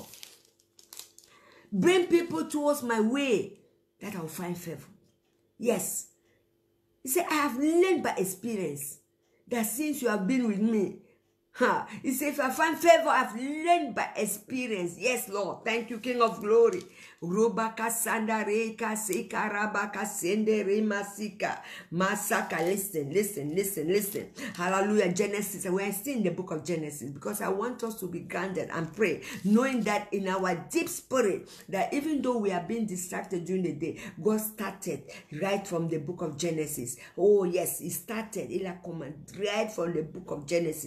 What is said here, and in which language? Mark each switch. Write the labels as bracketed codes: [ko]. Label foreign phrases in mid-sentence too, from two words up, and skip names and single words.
[en] Bring people towards my way that I will find favor. Yes. He said, I have learned by experience that since you have been with me, he said, if I find favor, I've learned by experience. Yes, Lord. Thank you, King of Glory. Robaka sandareka seka rabaka sendere masika masaka. Listen. Hallelujah. Genesis. We're still in the book of Genesis because I want us to be grounded and pray, knowing that in our deep spirit, that even though we are being distracted during the day, God started right from the book of Genesis. Oh yes, he started right from the book of Genesis.